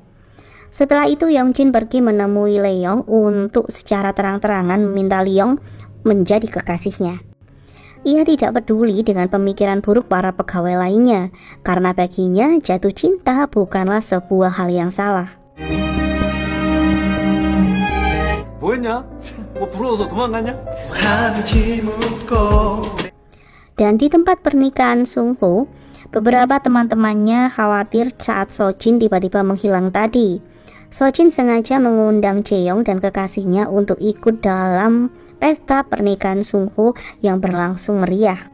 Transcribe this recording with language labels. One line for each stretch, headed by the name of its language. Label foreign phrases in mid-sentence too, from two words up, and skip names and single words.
Indonesian: Setelah itu Yongjin pergi menemui Leong untuk secara terang-terangan meminta Leong menjadi kekasihnya. Ia tidak peduli dengan pemikiran buruk para pegawai lainnya, karena baginya jatuh cinta bukanlah sebuah hal yang salah.
Korean: 뭐했냐? 뭐 부러워서 도망갔냐?
Indonesian: Dan di tempat pernikahan Sung Ho, beberapa teman-temannya khawatir saat Sojin tiba-tiba menghilang tadi. Sojin sengaja mengundang Jaeyoung dan kekasihnya untuk ikut dalam pesta pernikahan Sung Ho yang berlangsung meriah.